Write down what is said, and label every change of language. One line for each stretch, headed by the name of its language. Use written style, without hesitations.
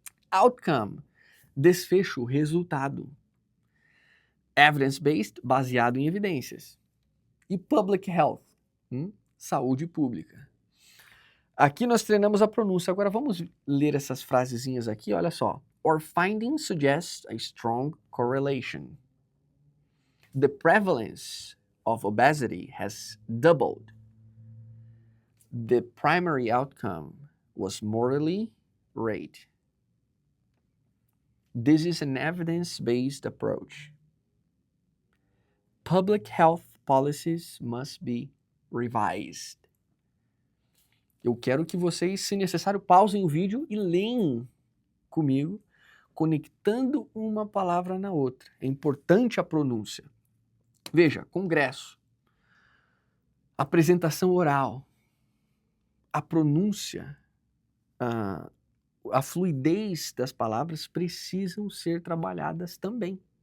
Portuguese: Outcome, desfecho, resultado. Evidence-based, baseado em evidências. E public health, saúde pública. Aqui nós treinamos a pronúncia. Agora vamos ler essas frasezinhas aqui, olha só.
English: Our findings suggest a strong correlation. The prevalence of obesity has doubled. The primary outcome was mortality rate. This is an evidence-based approach. Public health policies must be revised.
Portuguese: Eu quero que vocês, se necessário, pausem o vídeo e leem comigo, conectando uma palavra na outra. É importante a pronúncia. Veja, congresso, apresentação oral, a pronúncia, a fluidez das palavras precisam ser trabalhadas também.